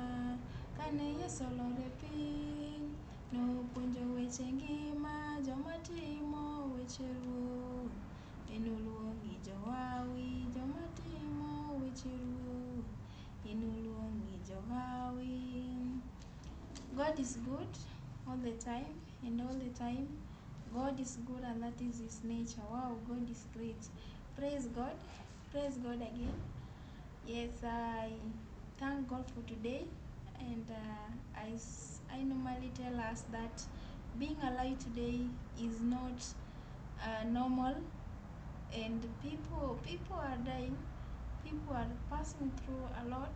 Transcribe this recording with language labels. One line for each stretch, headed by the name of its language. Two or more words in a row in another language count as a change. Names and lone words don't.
Luo (Kenya and Tanzania): Kane Yesu olore piny, nopuonjo weche ngima. Joma timo weche Ruoth, enoluongi johawi. Joma timo weche Ruoth, enoluongi johawi.
English: God is good all the time, and all the time God is good, and that is his nature. Wow, God is great. Praise God. Praise God again. Yes, I thank God for today, and I normally tell us that being alive today is not normal, and people are dying, people are passing through a lot.